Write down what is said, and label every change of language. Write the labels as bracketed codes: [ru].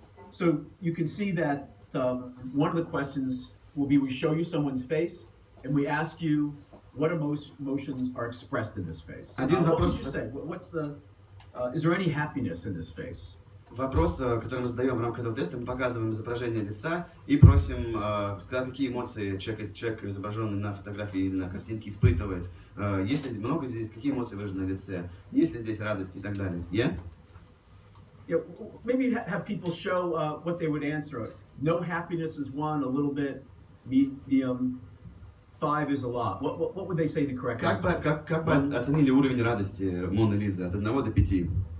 [en] So you can see that one of the questions will be, we show you someone's face, and we ask you what emotions are expressed in this face. What would you say? Is there any happiness in this face? [ru] Вопрос, который мы задаем в рамках этого теста, мы показываем изображение лица и просим сказать, какие эмоции человек, изображенный на фотографии или на картинке, испытывает. Есть ли много здесь, какие эмоции выражены на лице, есть ли здесь радость и так далее. [en] Yeah? Yeah, maybe have people show what they would answer. No happiness is one, a little bit, medium, 5 is a lot. What would they say the correct answer? [ru] Как бы оценили уровень радости Моны Лизы от 1 до 5?